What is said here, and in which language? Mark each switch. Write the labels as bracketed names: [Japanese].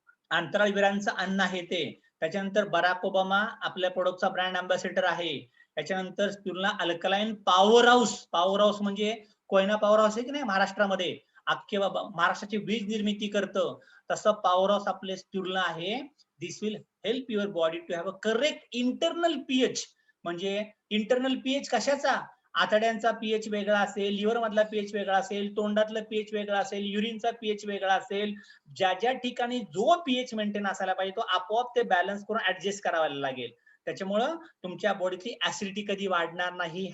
[Marathi] अंतराळवीरांचं अन्न आहे ते. त्याच्यानंतर बराक ओबामा आपल्या प्रोडक्टचा ब्रँड अँबॅसेडर आहे. त्याच्यानंतर स्पिरुलिना अल्कलाइन पॉवर हाऊस म्हणजे कोयना पॉवर हाऊस आहे की नाही महाराष्ट्रामध्ये, अख्खे महाराष्ट्राची वीज निर्मिती करतं, तसं पॉवर हाऊस आपले स्पिरुलिना आहे. [English] This will help your body to have a correct internal pH. [Marathi] म्हणजे इंटरनल पीएच कशाचा? आतड्यांचा पीएच वेगळा असेल, लिव्हर मधला पीएच वेगळा असेल, तोंडातलं पीएच वेगळा असेल, युरिनचा पीएच वेगळा असेल. ज्या ज्या ठिकाणी जो पीएच मेंटेन असायला पाहिजे तो आपोआप ते बॅलन्स करून ऍडजस्ट करायला लागेल. त्याच्यामुळं तुमच्या बॉडीतली ऍसिडिटी कधी वाढणार नाही.